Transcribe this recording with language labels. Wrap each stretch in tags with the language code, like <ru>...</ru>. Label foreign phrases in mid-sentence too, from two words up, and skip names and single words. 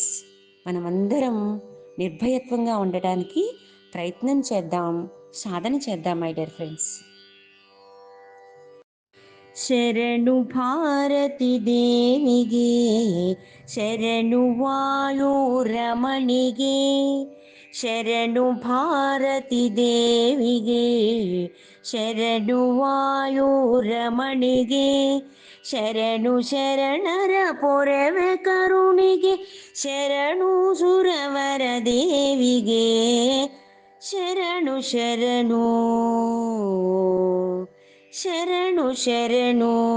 <te>మనమందరం నిర్భయత్వంగా ఉండడానికి ప్రయత్నం చేద్దాం, సాధన చేద్దాం</te> <en>my dear friends.</en> <kn>ಶರಣು ಭಾರತಿ ದೇವಿಗೆ, ಶರಣು ವಾಯು ರಮಣಿಗೆ, ಶರಣು ಭಾರತಿ ದೇವಿಗೆ, ಶರಣು ವಾಯು ರಮಣಿಗೆ, ಶರಣು ಶರಣರ ಪೊರವೆ ಕರುಣಿಗೆ, ಶರಣು ಸುರವರ ದೇವಿಗೆ, ಶರಣು ಶರಣು ಶರಣು ಶರಣು.</kn>